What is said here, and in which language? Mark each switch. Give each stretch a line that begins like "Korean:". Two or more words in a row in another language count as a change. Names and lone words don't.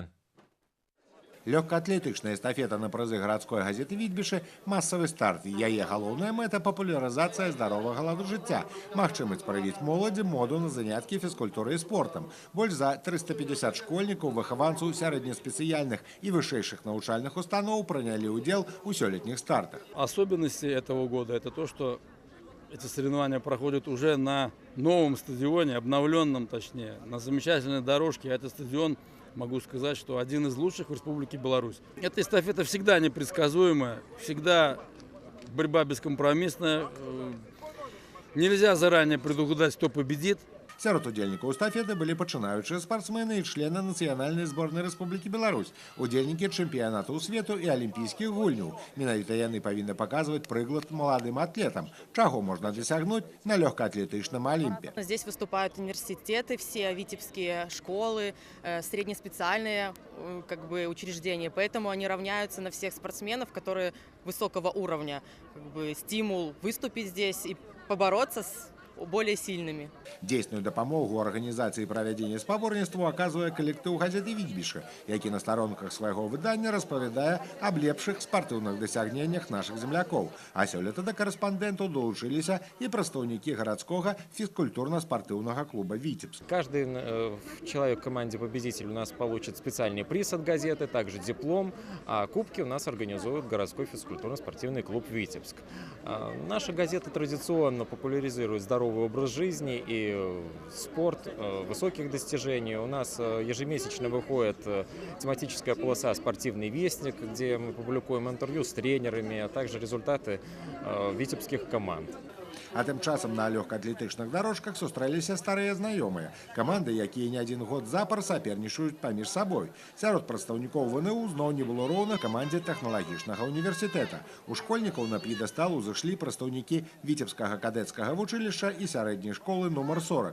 Belarusian: Легкоатлетычная эстафета на прызы гарадской газеты «Вітбішы» – массовый старт. Яе галоўная мэта –
Russian: популяризация здорового
Belarusian: ладу жыцця. Магчымасць правіць моладзі моду на заняткі фізкультурай і спортам. Больш за 350 школьнікаў, выхаванцаў сярэднеспецыяльных і вышэйшых навучальных устаноў прынялі ўдзел у сёлетніх стартах.
Russian: Особенности этого года – это то, что эти соревнования проходят уже на новом стадионе, обновленном точнее, на замечательной дорожке. Этот стадион, могу сказать, что один из лучших в Республике Беларусь. Эта эстафета всегда непредсказуемая, всегда борьба бескомпромиссная. Нельзя заранее предугадать, кто победит.
Belarusian: Сярод удзельнікаў эстафеты былі пачынаючыя спартсмены і члены нацыянальнай зборнай Рэспублікі Беларусь, удзельнікі чэмпіянатаў свету і алімпійскіх гульняў. Менавіта яны павінны паказваць прыклад маладым атлетам, чаго можна дасягнуць на лёгкаатлетычным алімпе.
Russian: Здесь выступают университеты, все витебские школы, среднеспециальные учреждения, поэтому они равняются на всех спортсменов, которые высокого уровня. Стимул выступить здесь и побороться с более сильными.
Belarusian: Дзейсную дапамогу ў арганізацыі правядзення спаборніцтваў аказвае калектыў газеты «Вітбішы», які на старонках свайго выдання распавядае аб лепшых спартыўных дасягненнях нашых землякоў. А сёлета да карэспандэнтаў долучыліся і прадстаўнікі гарадскога фізкультурна-спартыўнага клуба «Витебск».
Russian: Каждый человек в команде победитель у нас получит специальный приз от газеты, также диплом, а кубки у нас организует городской физкультурно-спортивный клуб «Витебск». Наша газета традиционно популяризирует здоровый образ жизни и спорт высоких достижений. У нас ежемесячно выходит тематическая полоса «Спортивный вестник», где мы публикуем интервью с тренерами, а также результаты витебских команд.
Belarusian: А тым часам на лёгкаатлетычных дорожках сустрэліся старыя знаёмыя. Каманды, якія не адзін год запар сапернічаюць паміж сабой. Сярод прадстаўнікоў ВНУ зноў не было роўна камандзе тэхналагічнага універсітэта. У школьнікаў на п'едэстал узышлі прадстаўнікі Віцебскага кадэцкага вучылішча і сярэдняй школы нумар 40.